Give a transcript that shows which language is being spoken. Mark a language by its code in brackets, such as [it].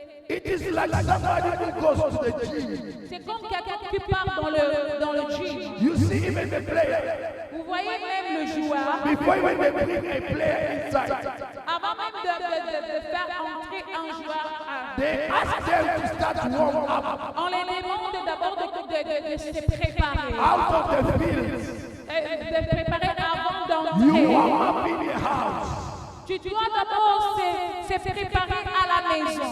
[en] It is like somebody who goes to the gym. [fr] c'est comme quelqu'un qui part dans le gym. [en] You see even the player. [fr] Vous voyez même le joueur, [en] Before when they bring a player inside, [fr] avant même de faire entrer un joueur, [en] they ask them to start warm up [fr] on les demande d'abord de se préparer. [en] out of the field. [fr] De préparer avant [en] You [fr] d'entrer. [en] warm up in the house. [fr] Tu dois d'abord se préparer à la maison.